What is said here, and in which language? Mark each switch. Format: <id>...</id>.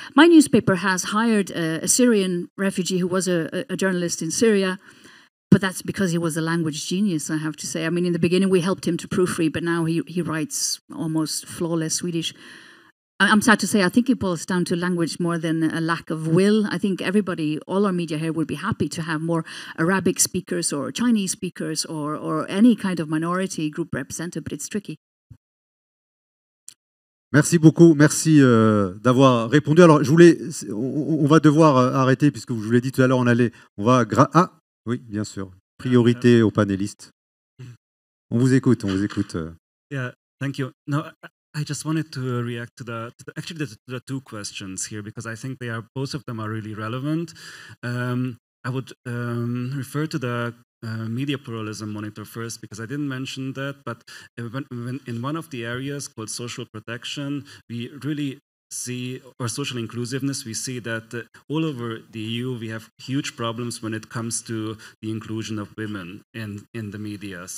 <en>My newspaper has hired a Syrian refugee who was a journalist in Syria, but that's because he was a language genius, I have to say. I mean, in the beginning we helped him to proofread, but now he writes almost flawless Swedish. I'm sad to say, I think it boils down to language more than a lack of will. I think everybody, all our media here, would be happy to have more Arabic speakers or Chinese speakers or any kind of minority group represented, but it's tricky.</en> <fr>Merci beaucoup, merci d'avoir répondu. Alors, on va devoir arrêter puisque je vous l'ai dit tout à l'heure, ah, oui, bien sûr. Priorité aux panélistes. On vous écoute.</fr> <en>Yeah, thank you. No, I just wanted to react to the 2 questions here, because I think both of them are really relevant. I would refer to the Media Pluralism Monitor first, because I didn't mention that, but when in one of the areas called social protection, we really see, or social inclusiveness, we see that all over the EU we have huge problems when it comes to the inclusion of women in the media.</en>